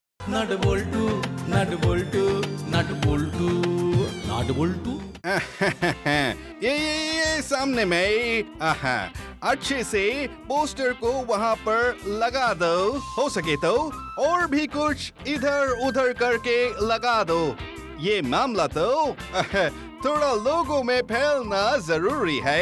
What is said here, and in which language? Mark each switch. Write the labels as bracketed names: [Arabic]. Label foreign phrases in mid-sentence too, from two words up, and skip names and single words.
[Hindi] नट बोल्टू नट बोल्टू नट बोल्टू नट बोल्टू। ये सामने में अच्छे से पोस्टर को वहाँ पर लगा दो, हो सके तो और भी कुछ इधर उधर करके लगा दो। ये मामला तो थोड़ा लोगों में फैलना जरूरी है।